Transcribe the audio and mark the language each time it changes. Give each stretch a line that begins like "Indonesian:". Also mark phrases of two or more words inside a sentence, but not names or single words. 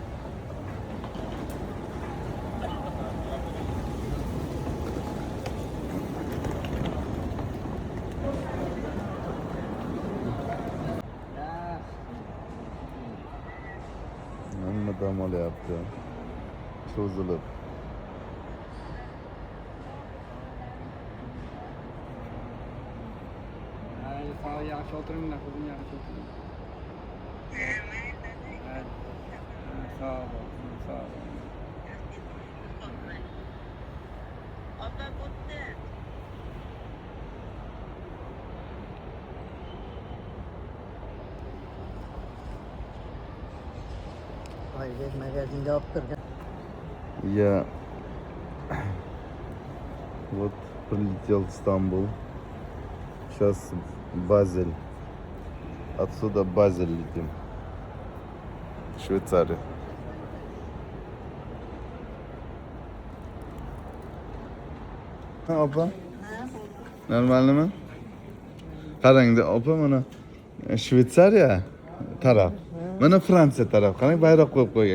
Uzbek: Hamma dam olyapti. Cho'zilib. Yaxshi o'tiringlar, qizim, yaxshi o'tiring.
Turkish: Sağ ol, sağ ol. Ayrıca magazinde yaptırdım.
Russian: Я вот прилетел в Стамбул. Сейчас Базель. Отсюда Базель летим. Швейцария.
Uzbek: Opa. Normalmi? Qarang, opa, mana Shveysariya taraf. Mana Fransiya taraf. Qarang, bayroq qo'yib qo'ygan.